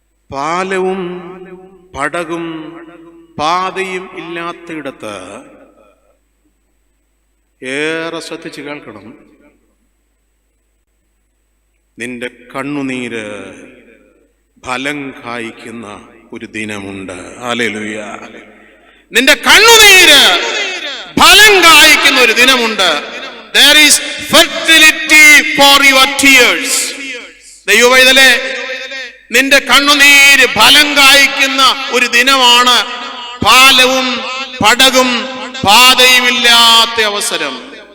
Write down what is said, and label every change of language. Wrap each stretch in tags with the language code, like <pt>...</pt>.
<ml>പാലവും പടകും പാതയും ഇല്ലാത്തയിടത്ത് ഏറെ ശ്രദ്ധിച്ച് കേൾക്കണം. നിന്റെ കണ്ണുനീര് ഫലം കായ്ക്കുന്ന ഒരു ദിനമുണ്ട്. ഹല്ലേലൂയ. നിന്റെ കണ്ണുനീര് ഫലം കായ്ക്കുന്ന ഒരു ദിനമുണ്ട്.</ml> <en>There is fertility for your tears.</en> <ml>ദൈവവൈതലേ, നിന്റെ കണ്ണുനീര് ഫലം കായ്ക്കുന്ന ഒരു ദിനമാണ്. പാലവും പടകും പാതയുമില്ലാത്ത അവസരം.</ml>